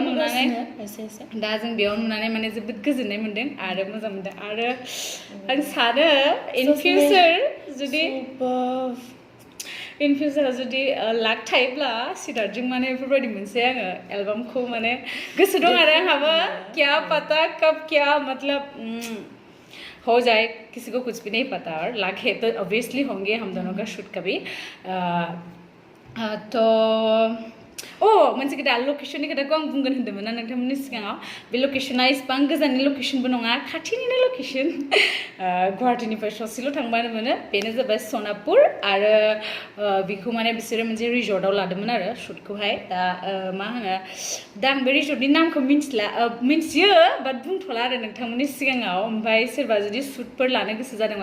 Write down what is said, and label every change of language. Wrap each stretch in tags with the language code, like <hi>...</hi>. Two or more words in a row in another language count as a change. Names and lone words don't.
<brx>बेयाव नुनानै माने जोबोद गोजोननाय मोन्दों आरो मोजां मोनदों आरो आं सानो इन फिउचाराव जुदि लाक थायोब्ला सिद्धार्थजों माने बेफोरबायदि मोनसे आङो एलबामखौ माने गोसो दं आरो आंहाबो</brx> <hi>क्या पता कब क्या मतलब हो जाए किसी को कुछ भी नहीं पता और लाक है तो ऑब्वियसली होंगे हम दोनों का शूट कभी</hi> <brx>तो मोनसे खोथा लकेशननि खोथाखौ आं बुंगोन होन्दोंमोन ना नोंथांमोननि सिगाङाव बे लकेशना इसिबां गोजाननि लकेशनबो नङा खाथिनिनो लकेशन गुवाहाटीनिफ्राय ससेल' थांबानो मोनो बेनो जाबाय सनापुर आरो बेखौ माने बिसोरो मोनसे रिजर्टआव लादोंमोन आरो शुटखौहाय दा मा होनो दा आं बे रिजर्टनि नामखौ मिन्थियो बाट बुंथ'ला आरो नोंथांमोननि सिगाङाव ओमफ्राय सोरबा जुदि शुटफोर लानो गोसो जादोंबा</brx>